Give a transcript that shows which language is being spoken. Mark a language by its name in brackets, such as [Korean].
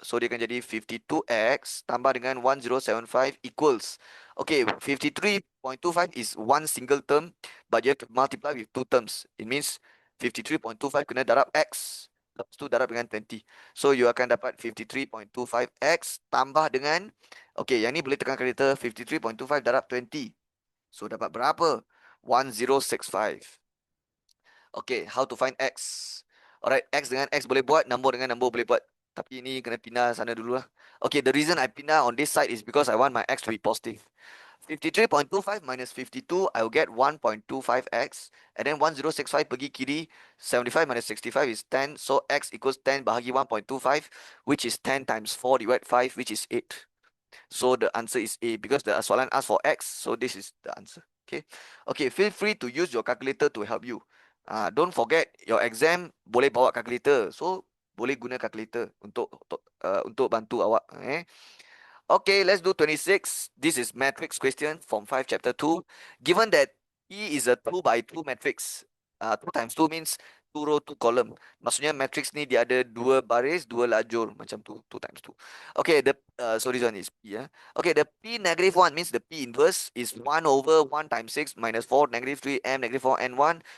[Malay] So dia akan jadi 52x tambah dengan 1075 equals. [English] Okay, 53.25 is one single term, but you have to multiply with two terms. [Malay] It means 53.25 kena darab x. Lepas tu darab dengan 20. So you akan dapat 53.25x tambah dengan, okay, yang ni boleh tekan kalkulator, 53.25 darab 20. So dapat berapa? [English] 1065. Okay, how to find x? [Malay] Alright, x dengan x boleh buat, nombor dengan nombor boleh buat. Tapi ini kena pindah sana dulu lah. Okay, [English] the reason I pindah on this side is because I want my x to be positive. 53.25 minus 52, I will get 1.25x. And then 1065 [Malay] pergi kiri, [English] 75 minus 65 is 10. So x equals 10 bahagi 1.25, which is 10 times 4 divided 5, which is 8. So the answer is A because the soalan asked for X. So this is the answer. Okay. Okay, feel free to use your calculator to help you. Don't forget your exam [Malay] boleh bawa calculator. So boleh guna calculator untuk bantu awak. [English] Okay, let's do 26. This is matrix question from 5 chapter 2. Given that E is a 2 by 2 matrix. 2 times 2 means 2 row 2 column. [Malay] Maksudnya matrix ni dia ada 2 baris 2 lajur macam tu, [English] 2 times 2. Okay, so this one is P. Okay, the P negative 1 means the P inverse is 1 over 1 times 6 minus 4 negative 3 M negative 4 N 1.